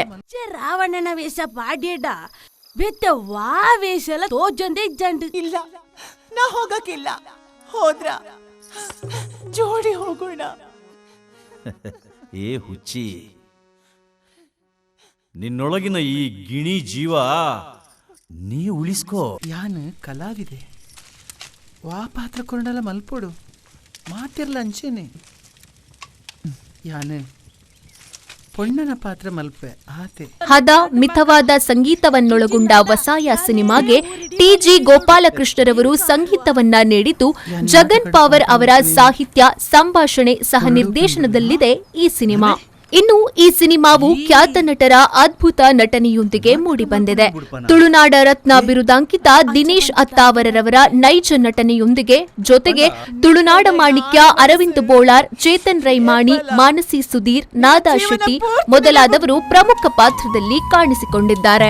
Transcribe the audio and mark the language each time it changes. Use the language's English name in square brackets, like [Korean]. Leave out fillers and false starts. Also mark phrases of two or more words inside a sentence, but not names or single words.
[Tulu] ರಾವಣನ ವೇಷ ಪಾಡ್ಯಡ ಬೆತ್ತ ವಾ ವೇಷ ಎಲ್ಲ ತೋಜೊಂದೇ ಜಂಡು ಇಲ್ಲ. [Kannada] ನಾ ಹೋಗಕ್ಕಿಲ್ಲ, ಹೋದ್ರ ಜೋಡಿ ಹೋಗೋಣ. ಏ ಹುಚ್ಚಿ, ನಿನ್ನೊಳಗಿನ ಈ ಗಿಣಿ ಜೀವ ನೀ ಉಳಿಸ್ಕೋ. [Tulu] ಯಾನ್ ಕಲಾವಿದೆ ವಾ ಪಾತ್ರ ಕೊಂಡಲ್ಲ ಮಲ್ಪೋಡು ಮಾತಿರ್ಲ ಅಂಚೇನೆ. ಯಾನ್ ಪೊಣ್ಣನ ಪಾತ್ರ ಮಲ್ಪೆ ಆತೆ. [Kannada] ಹದ ಮಿತವಾದ ಸಂಗೀತವನ್ನೊಳಗೊಂಡ ವಸಾಯ ಸಿನಿಮಾಗೆ TG ಗೋಪಾಲಕೃಷ್ಣರವರು ಸಂಗೀತವನ್ನ ನೀಡಿದ್ದು, ಜಗನ್ ಪವರ್ ಅವರ ಸಾಹಿತ್ಯ, ಸಂಭಾಷಣೆ, ಸಹ ನಿರ್ದೇಶನದಲ್ಲಿದೆ ಈ ಸಿನಿಮಾ. ಇನ್ನು ಈ ಸಿನಿಮಾವು ಖ್ಯಾತ ನಟರ ಅದ್ಭುತ ನಟನೆಯೊಂದಿಗೆ ಮೂಡಿಬಂದಿದೆ. ತುಳುನಾಡ ರತ್ನ ಬಿರುದಾಂಕಿತ ದಿನೇಶ್ ಅತ್ತಾವರರವರ ನೈಜ ನಟನೆಯೊಂದಿಗೆ, ಜೊತೆಗೆ ತುಳುನಾಡ ಮಾಣಿಕ್ಯ ಅರವಿಂದ್ ಬೋಳಾರ್, ಚೇತನ್ ರೈಮಾಣಿ, ಮಾನಸಿ ಸುಧೀರ್, ನಾದಾ ಶೆಟ್ಟಿ ಮೊದಲಾದವರು ಪ್ರಮುಖ ಪಾತ್ರದಲ್ಲಿ ಕಾಣಿಸಿಕೊಂಡಿದ್ದಾರೆ.